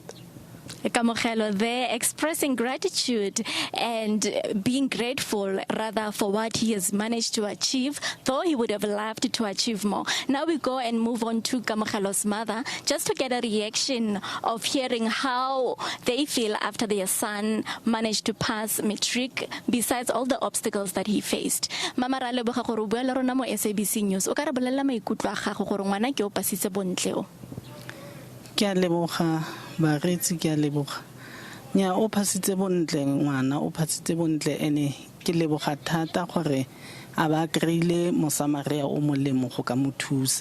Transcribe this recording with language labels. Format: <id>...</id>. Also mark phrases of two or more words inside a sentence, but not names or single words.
<en>Kamogelo there expressing gratitude and being grateful rather for what he has managed to achieve, though he would have loved to achieve more. Now we go and move on to Kamogelo's mother just to get a reaction of hearing how they feel after their son managed to pass matric besides all the obstacles that he faced.</en> <tn>Mama ra leboga gore o bua le rona mo SABC News. O ka re bolela maikutlo a gago gore ngwana ke o pasitse bontle o. Ke a leboga baretsi, ke a leboga nya o phasitse bontle ngwana o phasitse bontle ene ke leboga thata gore a ba kreile mosamaria o molemo go ka mothusa.</tn>